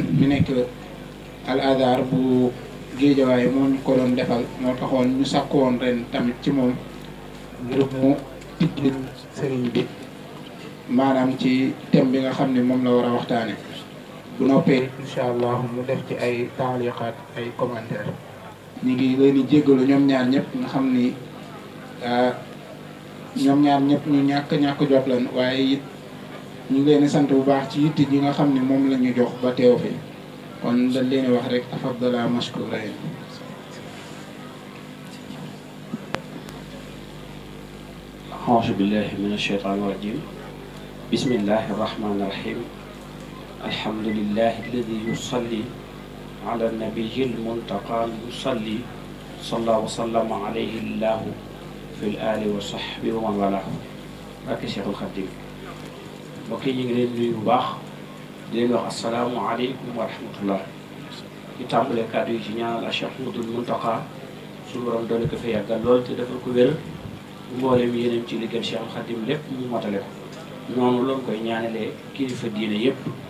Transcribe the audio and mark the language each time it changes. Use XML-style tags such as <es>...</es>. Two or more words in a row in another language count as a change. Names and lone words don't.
<wo>mi nekk Al Azhar bu Géejawaay moo ñu ko doon defal moo taxoon ñu sàkkoon ren tamit ci moom ngir mu tijjil sëriñ bi maanaam ci thème bi nga xam ne moom la war a waxtaane bu noppee</wo> <ar>إن شاء الله</ar> <wo>mu def ci ay taaliqaat ay commentaire ñu ngi leen di jéggalu ñoom ñaar ñëpp nga xam ni ñoom ñaar ñëpp ñu ñàkk jot lan waaye it ñu ngi leen di sant bu baax ci yitte ji nga xam ne moom la ñu jox ba teew fi kon dañ leen wax rek</wo> <ar>تفضلا مشكورين. أعوذ بالله من الشيطان الرجيم بسم الله الرحمن الرحيم الحمد لله الذي يصلي على النبي المنتقى يصلي صلى وسلم عليه الله في الآل وصحبه ومن والاه</ar> <wo>barke Cheikhul Khadim mbokk yi ñu ngi leen nuyu bu baax di leen wax</wo> <ar>السلام عليكم ورحمة الله</ar> <wo>di tàmbalee kàddu yi ci ñaanal Cheikh Mouhamadoul Mountakha suñu borom doole ko fa yàggal lool te defal ko wér mboolem yéenam ci liggéey Cheikhul Khadim lépp mu matale ko noonu loolu koy ñaanalee kilifa diine yëpp</wo>